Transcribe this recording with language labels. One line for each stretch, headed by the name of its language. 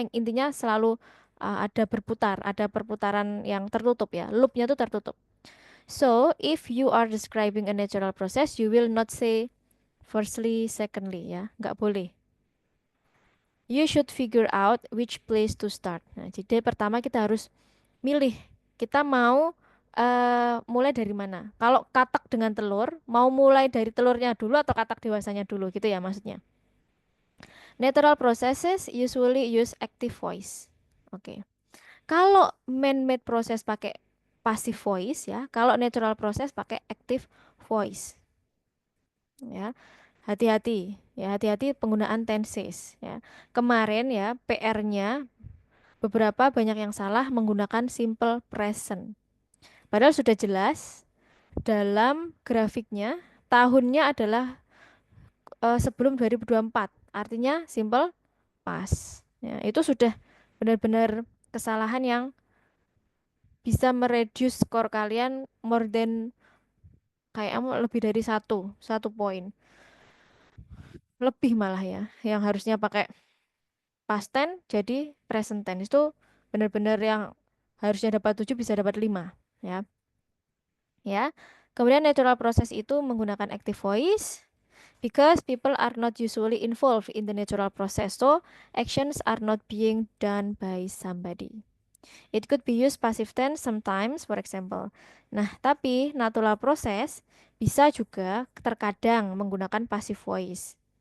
Indonesian: Yang intinya selalu ada perputaran yang tertutup ya. Loopnya itu tertutup.
English: So, if you are describing a natural process, you will not say firstly, secondly ya.
Indonesian: Nggak boleh.
English: You should figure out which place to start.
Indonesian: Nah, jadi pertama kita harus milih. Kita mau mulai dari mana? Kalau katak dengan telur, mau mulai dari telurnya dulu atau katak dewasanya dulu gitu ya maksudnya.
English: Natural processes usually use active voice.
Indonesian: Oke. Kalau man-made process pakai passive voice ya, kalau natural process pakai active voice. Ya. Hati-hati ya, hati-hati penggunaan tenses ya. Kemarin ya PR-nya beberapa banyak yang salah menggunakan simple present. Padahal sudah jelas dalam grafiknya tahunnya adalah sebelum 2024. Artinya simple past. Ya, itu sudah benar-benar kesalahan yang bisa mereduce skor kalian
English: more than
Indonesian: kayak lebih dari satu poin. Lebih malah ya. Yang harusnya pakai past tense jadi present tense itu benar-benar yang harusnya dapat 7 bisa dapat 5 ya. Ya. Kemudian natural process itu menggunakan active voice
English: because people are not usually involved in the natural process. So, actions are not being done by somebody. It could be used passive tense sometimes, for example.
Indonesian: Nah, tapi natural process bisa juga terkadang menggunakan passive voice.